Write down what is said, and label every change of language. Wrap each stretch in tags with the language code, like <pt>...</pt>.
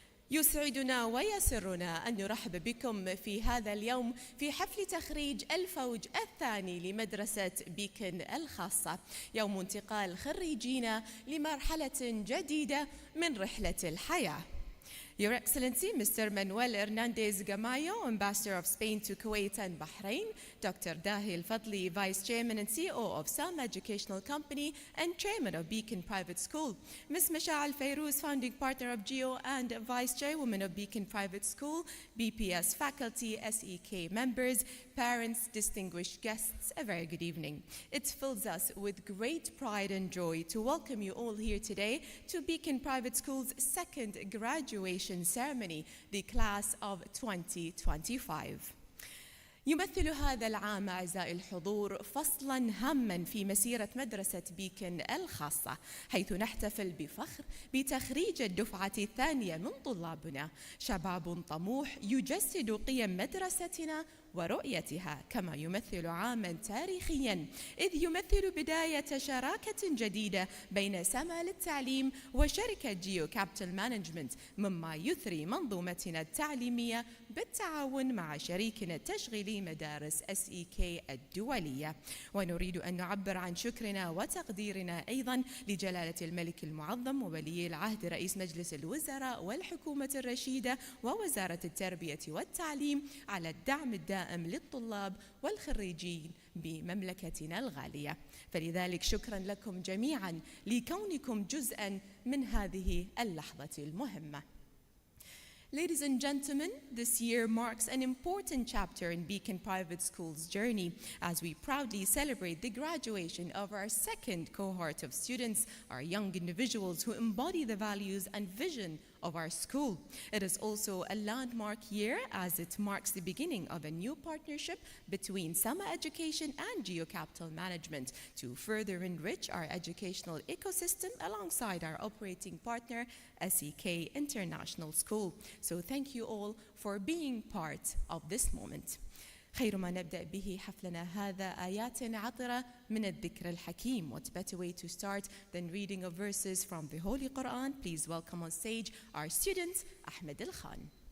<ar>يسعدنا ويسرنا أن نرحب بكم في هذا اليوم في حفل تخريج الفوج الثاني لمدرسة بيكن الخاصة، يوم انتقال خريجين لمرحلة جديدة من رحلة الحياة.</ar> <en>Your Excellency, Mr. Manuel Hernandez Gamayo, Ambassador of Spain to Kuwait and Bahrain, Dr. Dahi Al-Fadli, Vice Chairman and CEO of Sam Educational Company and Chairman of Beacon Private School, Ms. Masha'al Fayrouz, Founding Partner of GEO and Vice Chairwoman of Beacon Private School, BPS faculty, SEK members, parents, distinguished guests, a very good evening. It fills us with great pride and joy to welcome you all here today to Beacon Private School's second graduation ceremony, the class of 2025.</en> <ar>يمثل هذا العام أعزائي الحضور فصلاً هاماً في مسيرة مدرسة بيكن الخاصة، حيث نحتفل بفخر بتخريج الدفعة الثانية من طلابنا، شباب طموح يجسد قيم مدرستنا ورؤيتها، كما يمثل عاماً تاريخياً إذ يمثل بداية شراكة جديدة بين سما للتعليم وشركة جيو كابيتال مانجمنت، مما يثري منظومتنا التعليمية بالتعاون مع شريكنا التشغيلي مدارس SEK الدولية. ونريد أن نعبر عن شكرنا وتقديرنا أيضاً لجلالة الملك المعظم وولي العهد رئيس مجلس الوزراء والحكومة الرشيدة ووزارة التربية والتعليم على الدعم الدائم للطلاب والخريجين بمملكتنا الغالية، فلذلك شكراً لكم جميعاً لكونكم جزءاً من هذه اللحظة المهمة.</ar> <en>Ladies and gentlemen, this year marks an important chapter in Beacon Private School's journey as we proudly celebrate the graduation of our second cohort of students, our young individuals who embody the values and vision of our school. It is also a landmark year as it marks the beginning of a new partnership between Sama Education and Geo Capital Management to further enrich our educational ecosystem alongside our operating partner, SEK International School. So thank you all for being part of this moment.</en> <ar>خير ما نبدأ به حفلنا هذا آيات عطرة من الذكر الحكيم.</ar> <en>What better way to start than reading of verses from the Holy Quran? Please welcome on stage our student, Ahmed Al Khan.</en>